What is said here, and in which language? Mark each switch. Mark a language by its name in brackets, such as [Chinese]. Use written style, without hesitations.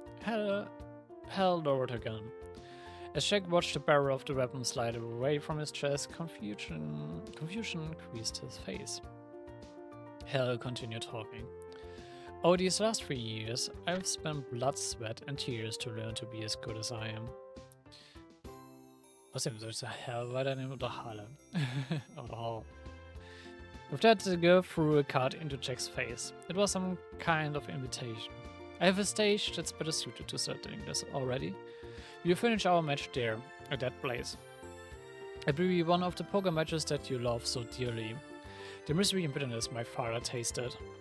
[English] Hal lowered her gun. As Jack watched the barrel of the weapon slide away from his chest, confusion creased his face. Hal continued talking. Oh, these last 3 years, I've spent blood, sweat, and tears to learn to be as good as I am. [German] Außerdem soll ich sagen, Hal weiternehmen oder Halle? Oder Hall. [English] With that, the girl threw a card into Jack's face. It was some kind of invitation. I have a stage that's better suited to setting this already. We'll finish our match there, at that place. It will be one of the poker matches that you love so dearly. The misery and bitterness my father tasted.